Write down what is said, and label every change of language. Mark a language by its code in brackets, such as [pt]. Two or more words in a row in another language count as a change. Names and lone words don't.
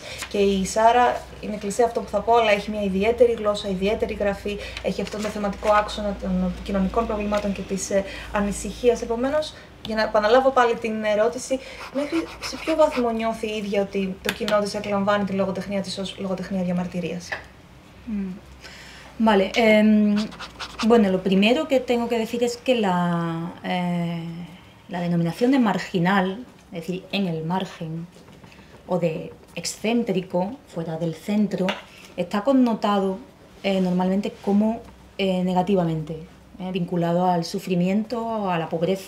[el] Και η Σάρα, είναι κλεισέ αυτό που θα πω, αλλά έχει μια ιδιαίτερη γλώσσα, ιδιαίτερη γραφή, έχει αυτόν τον θεματικό άξονα των κοινωνικών προβλημάτων και της ανησυχίας. Επομένως, για να επαναλάβω πάλι την ερώτηση, μέχρι σε ποιο βαθμό νιώθει η ίδια ότι το κοινό της εκλαμβάνει τη λογοτεχνία της ως λογοτεχνία diamartirias? [es] Vale, bueno, lo primero que tengo que decir es que la denominación de marginal, es decir, en el margen, o de excéntrico, fuera del centro, está connotado normalmente como negativamente, vinculado al sufrimiento, a la pobreza.